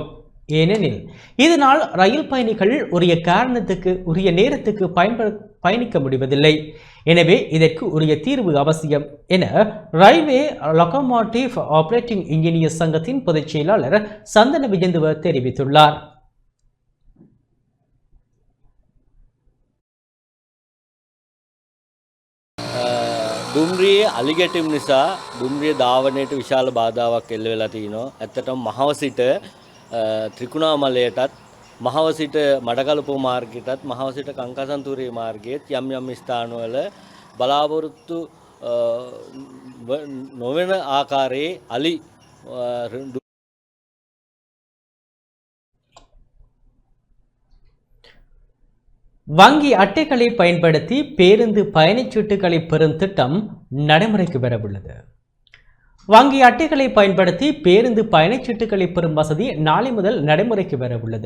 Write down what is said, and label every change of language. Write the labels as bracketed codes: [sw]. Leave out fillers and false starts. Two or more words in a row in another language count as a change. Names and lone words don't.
[ta] ஏனெனில் இதனால் ரயில் பயணிகள் உரிய காரணத்துக்கு உரிய நேரத்துக்கு பயணிக்க முடிவதில்லை. எனவே இதற்கு உரிய தீர்வு அவசியம் என ரயில்வே லொகோமோட்டிவ் ஆபரேட்டிங் இன்ஜினியர் சங்கத்தின் பொதுச் செயலாளர் சந்தன விஜந்துவ தெரிவித்துள்ளார். [si] දුම්රියේ අලිගැටීම් නිසා දුම්රිය ධාවනයට විශාල බාධාවක් එල්ල වෙලා තිනවා. ඇත්තටම මහව සිට ත්‍රිකුණාමලයටත් මහව සිට මඩකලපුව මාර්ගයටත් මහව සිට කංකාසන්තූරේ මාර්ගයේත් යම් යම් ස්ථානවල බලාපොරොත්තු නොවන ආකාරයේ අලි [ta] வங்கி அட்டைகளை பயன்படுத்தி பேருந்து பயணச்சீட்டுகளை பெறும் திட்டம் நடைமுறைக்கு வரவுள்ளது. வங்கி அட்டைகளை பயன்படுத்தி பேருந்து பயணச்சீட்டுகளை பெறும் வசதி நாளை முதல் நடைமுறைக்கு வரவுள்ளது.